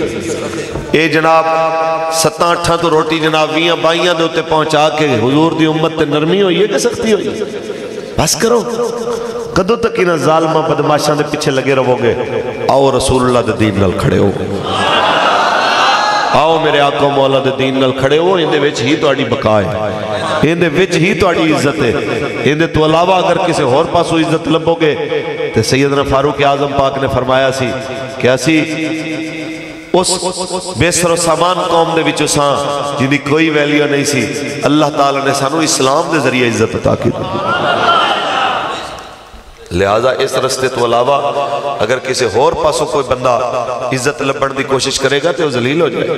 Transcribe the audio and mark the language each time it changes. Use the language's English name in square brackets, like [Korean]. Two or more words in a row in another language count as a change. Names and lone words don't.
[Punjabi] یہ جناب 7-8 تو روٹی جناب 20-22 دے ہوتے پہنچا کے حضور دی امت تے نرمی ہوئی ہے کہ سختی ہوئی ہے؟ بس کرو، کدو تک انہاں ظالمہ بدماشاں دے پیچھے لگے رہو گے؟ آؤ رسول اللہ دے دین نال کھڑے ہو، آؤ میرے آقا مولا دے دین نال کھڑے ہو. اندے وچ ہی تہاڈی بقا ہے، اندے وچ ہی تہاڈی عزت ہے. اندے تو علاوہ اگر کسی اور پاسو عزت لبو گے تے سیدنا فاروق اعظم پاک نے فرمایا سی کہ اسی اس بے سر و سامان قوم دے وچوں ساں جن دی کوئی ویلیو نہیں سی، اللہ تعالیٰ نے سانو اسلام دے ذریعے عزت عطا کی. لہذا اس رستے تو علاوہ اگر کسی اور پاسوں کوئی بندہ عزت لبن دی کوشش کرے گا تو وہ ذلیل ہو جائے.